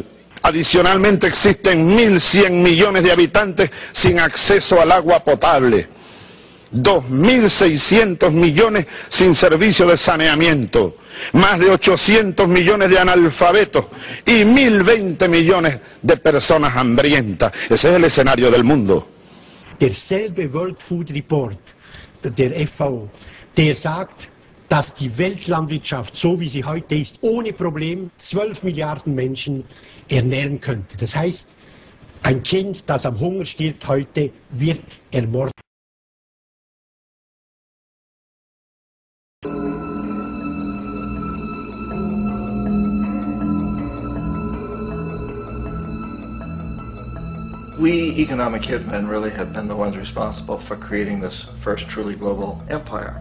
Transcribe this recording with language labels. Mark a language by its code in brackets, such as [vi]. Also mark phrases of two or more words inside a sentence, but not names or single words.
[es] Adicionalmente existen 1.100 millones de habitantes sin acceso al agua potable, 2.600 millones sin servicio de saneamiento, más de 800 millones de analfabetos y 1.020 millones de personas hambrientas. Ese es el escenario del mundo. [de] Derselbe World Food Report der FAO, der sagt, dass die Weltlandwirtschaft, so wie sie heute ist, ohne Problem 12 Milliarden Menschen ernähren könnte. Das heißt, ein Kind, das am Hunger stirbt heute, wird ermordet. [en] We economic hitmen really have been the ones responsible for creating this first truly global empire.